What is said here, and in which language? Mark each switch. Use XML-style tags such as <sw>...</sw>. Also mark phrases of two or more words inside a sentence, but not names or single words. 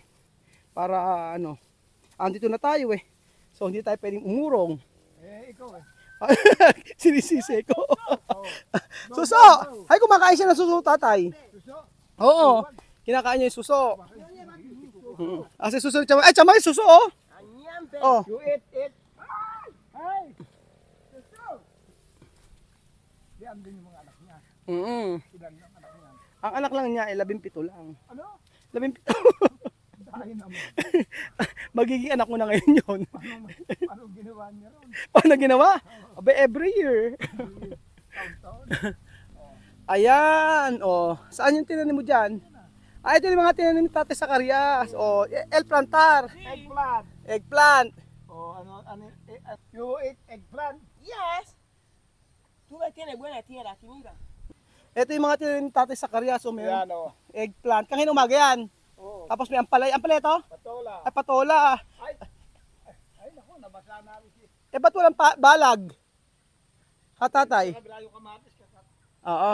<tl>Para andito na tayo eh. So hindi tayo pwedeng umurong. Ikaw eh. Sinisisi ko. Oh. Suso! Ay, kumakain siya ng suso, tatay. Suso. Oo, kinakain niya yung suso. Kasi suso, ay, chamay, suso, oh. Oh.</tl> <en>You eat.</en> <tl>Ay! Suso! Di andun yung mga anak niya. Ilan ang anak niya? Ang anak lang niya ay 17 lang. Ano? 17. Dahil naman. Magiging anak mo na ngayon yun. Anong ginawa niya ron? Paano ginawa? Abe,</tl> <en>every year.</en> <tl>Taon-taon. Ayan, oh. Saan yung tinanim mo dyan? Ito yung mga tinanim ni Tatay Zacarias.</tl> <es>Oh, el plantar.</es> <en>Eggplant. Eggplant. Oh, you eat eggplant? Yes.</en> <es>Tú tienes buena tierra aquí, mira.</es> <tl>Ito yung mga tinanim ni Tatay Zacarias. Oh, may Yan o. eggplant. Kanina umaga yan. Oo. Tapos may ampalay. Ampalay ito? Patola. Ay, patola. Ay, naku, nabasa namin si. Eh, ba't walang balag? Ha, tatay? Kabila yung kamatis. Oo.</tl>